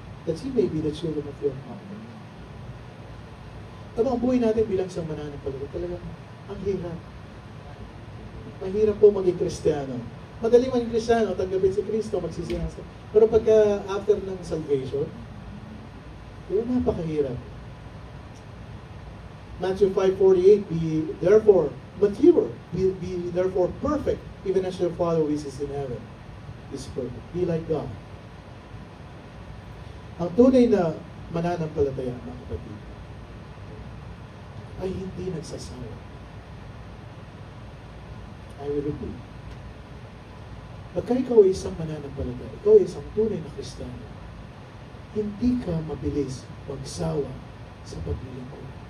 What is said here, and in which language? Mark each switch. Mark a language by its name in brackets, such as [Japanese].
[English] That he may be the children of your heart. [Filipino] Tama, ang buhay natin bilang isang mananampalataya, talagang ang hirap. Mahirap po maging Kristiyano. Madaling maging Kristiyano, tanggapin si Kristo, magsisiyasa. Pero pagka after ng salvation, yun, napakahirap. [English] Matthew 5:48, be therefore mature, be therefore perfect, even as your Father who is in heaven is perfect. Be like God. [Filipino] Ang tunay na mananampalataya, mga kapatid, ay hindi nagsasawa. [English] I will repeat. [Filipino] Pagka ikaw ay isang mananampalataya, ikaw ay isang tunay na Kristiyano, hindi ka mabilis magsawa sa paglilingkod.